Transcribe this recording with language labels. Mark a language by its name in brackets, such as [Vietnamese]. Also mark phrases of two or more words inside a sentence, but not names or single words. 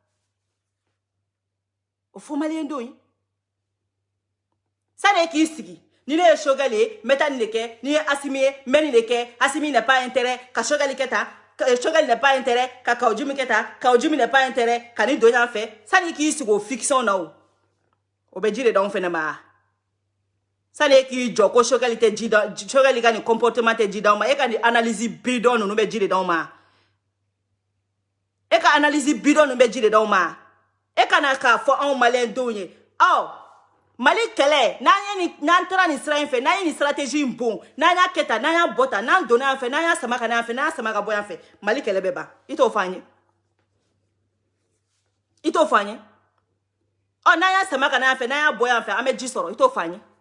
[Bambara] o fɔ maliyɛndenw ye sani k'i sigi ni ne ye Sogɛli ye n bɛ taa nin de kɛ ni ye Asimi ye n bɛ nin de kɛ Asimi [French] n'est pas intérêt [Bambara] ka Sogɛli kɛ tan Sogɛli [French] n'est pas intérêt [Bambara] ka Kawujumu kɛ tan Kawujumu [French] n'est pas intérêt [Bambara] ka nin don yan fɛ sani k'i sigi o fiction na o bɛ ji de d'anw fɛnɛ ma sani k'i jɔ ko Sogɛli tɛ ji da Sogɛli ka nin comportement tɛ ji d'anw ma e ka nin [French] analyse bidon [Bambara] ninnu bɛ ji de d'anw ma e ka [French] analyse bidon [Bambara] ninnu bɛ ji de d'anw ma e ka na k'a fɔ anw maliyɛndenw ye Mali kɛlɛ n'an taara nin sira in fɛ n'an ye nin stratégie in bon n'an y'a kɛ tan n'an y'a bɔ tan n'an donna yan fɛ n'an y'a sama ka n'an fɛ n'an y'a sama ka bɔ yan fɛ Mali kɛlɛ bɛ ban i t'o fɔ an ye i t'o fɔ an ye n'an y'a sama ka n'an fɛ n'an y'a bɔ yan fɛ an bɛ ji sɔrɔ i t'o fɔ an ye